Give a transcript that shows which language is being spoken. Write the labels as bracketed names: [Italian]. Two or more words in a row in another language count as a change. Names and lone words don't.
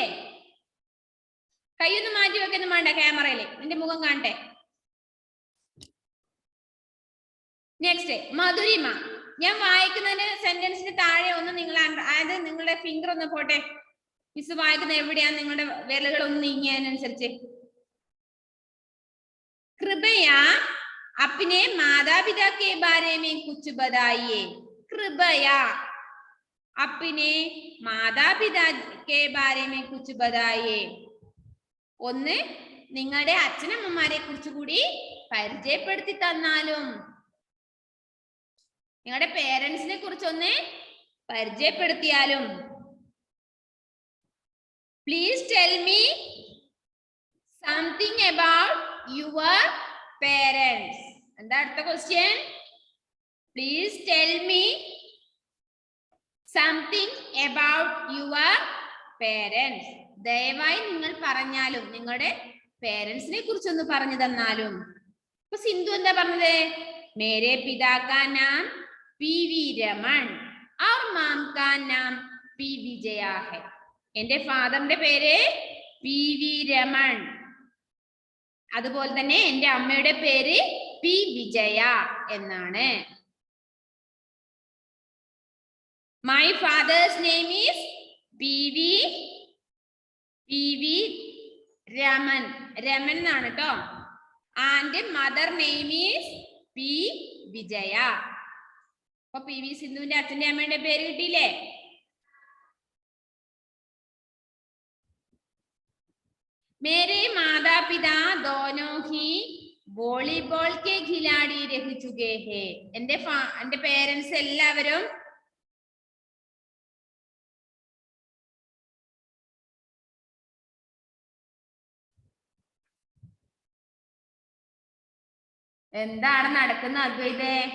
[Malayalam] കൈയൊന്നും മാറ്റി വെക്കൊന്നും വേണ്ട, ക്യാമറയില് നിന്റെ മുഖം കാണട്ടെ. നെക്സ്റ്റ് മധുരിമ. ഞാൻ വായിക്കുന്നതിന് സെന്റൻസിന് താഴെ ഒന്ന് നിങ്ങൾ അതായത് നിങ്ങളുടെ ഫിംഗർ ഒന്ന് പോട്ടെ. മിസ് വായിക്കുന്ന എവിടെയാണ് നിങ്ങളുടെ വിരലുകൾ ഒന്ന് നീങ്ങിയതിനനുസരിച്ച്. [Hindi] कृपया अपने माता पिता के बारे में कुछ बताइए. कृपया अपने माता पिता के बारे में कुछ बताइए. [Malayalam] ഒന്ന് നിങ്ങളുടെ അച്ഛനമ്മമാരെ കുറിച്ച് കൂടി പരിചയപ്പെടുത്തി തന്നാലും. നിങ്ങളുടെ പേരൻസിനെ കുറിച്ചൊന്ന് പരിചയപ്പെടുത്തിയാലും. [English] Please tell me something about your parents. [Malayalam] എന്താ അടുത്ത ക്വസ്റ്റ്യൻ? [English] Please tell me something about your parents. [Malayalam] ദയവായി നിങ്ങൾ പറഞ്ഞാലും, നിങ്ങളുടെ പേരൻസിനെ കുറിച്ചൊന്ന് പറഞ്ഞു തന്നാലും. ഇപ്പൊ സിന്ധു എന്താ പറഞ്ഞത്? [Hindi] मेरे पिता का नाम PV രമൺ और माम का नाम P വിജയ है. [Malayalam] എന്റെ ഫാദറിന്റെ പേര് PV രമൺ. അതുപോലെ തന്നെ എന്റെ അമ്മയുടെ പേര് P വിജയ എന്നാണ്. [English] My father's name is PV രമൺ. [Malayalam] രമൺ എന്നാണ് കേട്ടോ. [English] and mother name is P വിജയ. [Malayalam] അപ്പൊ PV സിന്ധുവിന്റെ അച്ഛന്റെ അമ്മയുടെ പേര് കിട്ടിയില്ലേ? [Hindi] मेरे माता पिता दोनों ही वॉलीबॉल के खिलाड़ी रह चुके हैं. [Malayalam] എന്റെ പേരൻസ് എല്ലാവരും എന്താണ് നടക്കുന്നത് അദ്വൈതേ?